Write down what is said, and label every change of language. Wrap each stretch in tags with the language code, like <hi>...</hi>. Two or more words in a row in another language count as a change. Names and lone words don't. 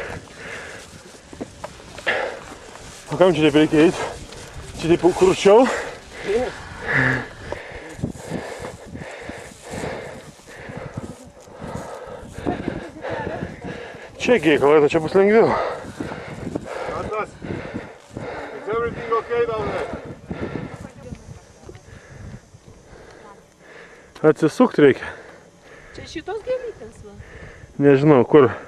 <lt>O kam čia taip reikia eiti? Čia taip kurčiau? Čia gėkalai, čia bus lengviau.</lt> <en>Atlas, is everything okay down there?</en> <lt>Atsisukt reikia. Čia šitos gėlytės, va. Nežinau, kur.</lt>